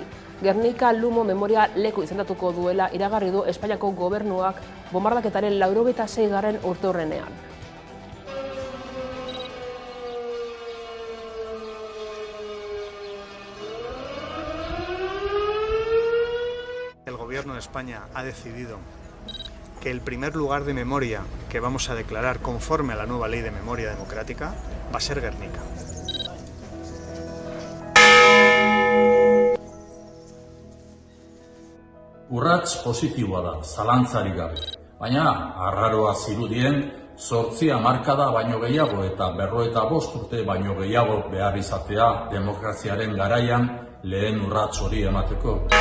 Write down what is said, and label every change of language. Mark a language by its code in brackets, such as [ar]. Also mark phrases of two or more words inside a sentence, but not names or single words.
[eu] Gernika Lumo memoria leku izendatuko duela iragarri du Espainiako gobernuak bombardaketaren 86. urteurrenean. [es] El gobierno de España ha decidido que el primer lugar de memoria que vamos a declarar conforme a la nueva ley de memoria democrática va a ser Gernika. [eu] Urrats positiboa da, zalantzarik gabe. Baina, arraroa zirudien, 8 hamarkada baino gehiago eta 55 urte baino gehiago behar izatea demokraziaren garaian lehen urrats hori emateko.